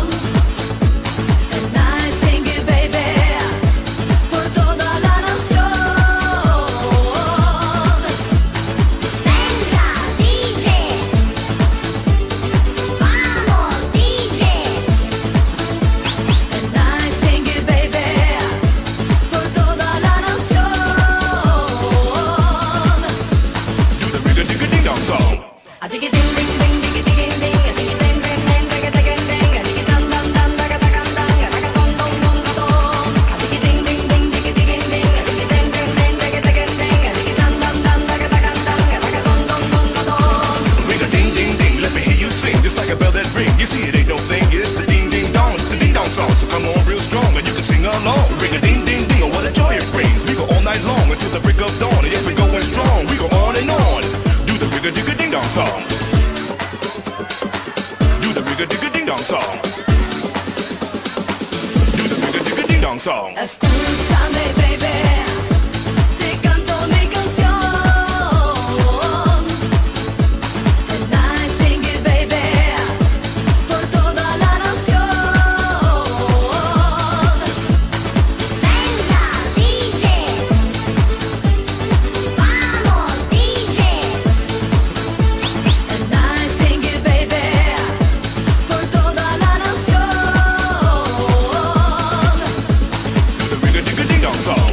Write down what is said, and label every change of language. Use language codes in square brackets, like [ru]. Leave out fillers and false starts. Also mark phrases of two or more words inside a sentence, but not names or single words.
[en] And I sing it, baby, [es] por toda la nación. Venga, DJ, vamos, DJ. [en] And I sing it, baby, [es] por toda la nación. [en] Do the ring-a-ding-a-ding-dong song. A diggy ding ding ding diggy digging ding a diggy ding ding ding diggy digging ding a diggy dun dun dun daga daga dang a daga dong dong dong da dong a diggy ding ding ding diggy digging ding a diggy ding ding ding diggy digging ding a diggy dun dun dun daga daga dang a daga dong dong dong da dong. Ring-a-ding-ding-ding, let me hear you sing just like a bell that ring. You see, it ain't no thing, it's the ding-ding-dong, the ding-dong song. So come on real strong and you can sing along. Ring-a-ding-ding-ding, oh what a joy it brings. We go all night long until the break of dawn. And yes, we're going strong, we go on and on. Do the ring-a-ding-a-ding-dong song. Do the ring-a-ding-a-ding-dong song. Do the ring-a-ding-a-ding-dong song. [es] Escúchame, baby, te canto mi canción. [en] And I sing it, baby, [es] por toda la nación. Venga, DJ, vamos, DJ. [en] And I sing it, baby, [es] por toda la nación. [en] Do the ring-a-ding-a-ding-dong song.